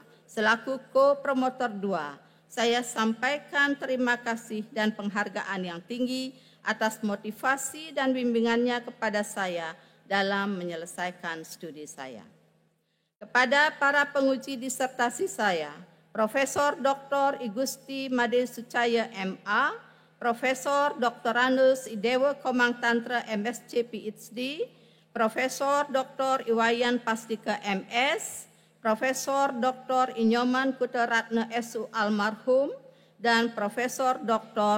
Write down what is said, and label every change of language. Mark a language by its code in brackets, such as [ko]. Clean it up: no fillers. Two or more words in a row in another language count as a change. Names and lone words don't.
[id] selaku ko-promotor 2, saya sampaikan terima kasih dan penghargaan yang tinggi atas motivasi dan bimbingannya kepada saya dalam menyelesaikan studi saya. Kepada para penguji disertasi saya, Profesor Dr. Igusti Made Sucaya M.A., Profesor Dr. Anus Idewa Komang Tantra MSc PhD, Profesor Dr. Iwayan Pastika MS, Profesor Dr. Inyoman Kutaratna SU almarhum, dan Profesor Dr.